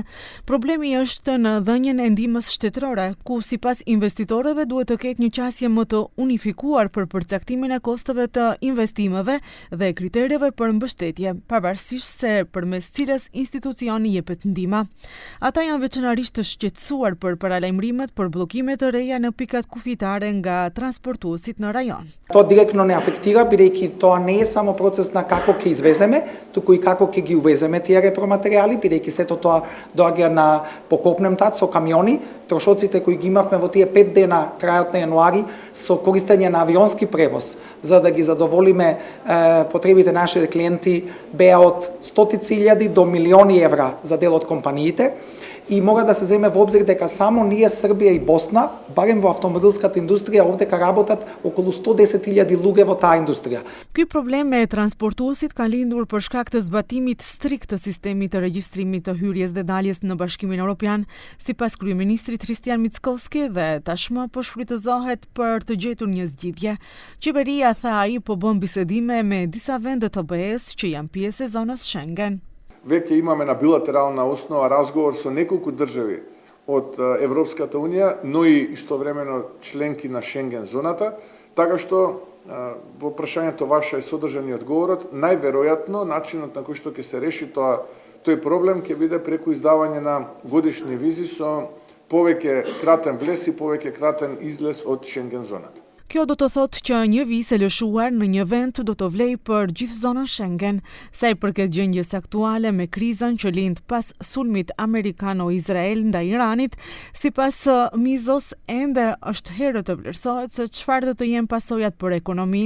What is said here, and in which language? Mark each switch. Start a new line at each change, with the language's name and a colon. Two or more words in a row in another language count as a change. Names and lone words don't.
Albanian: Problemi është në dhënien e ndihmës shtetërore, ku sipas investitorëve duhet të ketë një qasje më të unifikuar për përcaktimin e kosteve të investimeve dhe kriterieve për mbështetje, pavarësisht se përmes cilës institucioni jepet ndihma. Ata janë veçanërisht të shqetësuar për paralajmërimet për bllokime të reja në pikat kufitare nga transportuesit në rajon.
Macedonian: То директно не афектира, бидејќи тоа не е само процес на како ќе извеземе, туку и како ќе ги увеземе тие репроматеријали, бидејќи сето тоа доаѓа на покопнем тат со камиони. Трошоците кои ги имавме во тие 5 дена крајот на јануари со користење на авионски превоз за да ги задоволиме потребите нашите клиенти беа од 100.000 до милиони евра за дел од компаниите. И мора да се земе во обзир дека само ние, Србија и Босна, барем во автомобилската индустрија, овдека работат околу 110.000 луѓе во таа индустрија.
Albanian: Ky problem me transportuesit ka lindur për shkak të zbatimit strikt të sistemit të regjistrimit të hyrjes dhe daljes në Bashkimin Evropian, sipas kryeministrit Kristian Mickoski, dhe tashmë po shfrytëzohet për të gjetur një zgjidhje. Qeveria, tha ai, po bën bisedime me disa vende të BE-s që janë pjesë e zonës Schengen.
Macedonian: Веќе имаме на билатерална основа разговор со неколку држави од Европската Унија, но и истовремено членки на Шенген зоната, така што во прашањето ваше е содржан и одговорот. Најверојатно начинот на кој што ќе се реши тој проблем ќе биде преку издавање на годишни визи со повеќе кратен влез и повеќе кратен излез од Шенген зоната.
Albanian: Kjo do të thotë që një vizë e lëshuar në një vend do të vlejë për gjithë zonën Schengen. Sa i përket gjendjes aktuale me krizën që lind pas sulmit amerikano-izrael ndaj Iranit, sipas Mizos ende është herë të vlerësohet se çfarë do të jenë pasojat për ekonominë.